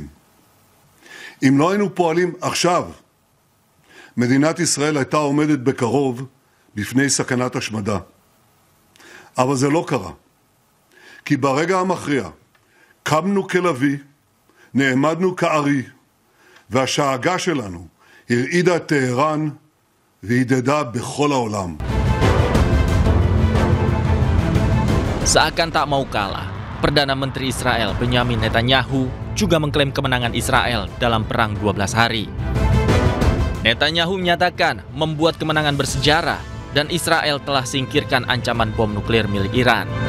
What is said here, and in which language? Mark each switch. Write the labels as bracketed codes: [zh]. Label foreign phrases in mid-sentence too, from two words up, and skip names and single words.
[he] אם לא היינו פועלים עכשיו, מדינת ישראל הייתה עומדת בקרוב בפני סכנת השמדה. אבל זה לא קרה. כי ברגע המכריע קמנו כלוי, נעמדנו כארי, והשאגה שלנו הרעידה את טהרן והדהדה בכל העולם. [id] Seakan tak mau kalah, Perdana Menteri Israel Benyamin Netanyahu juga mengklaim kemenangan Israel dalam perang 12 hari. Netanyahu menyatakan membuat kemenangan bersejarah dan Israel telah singkirkan ancaman bom nuklir milik Iran.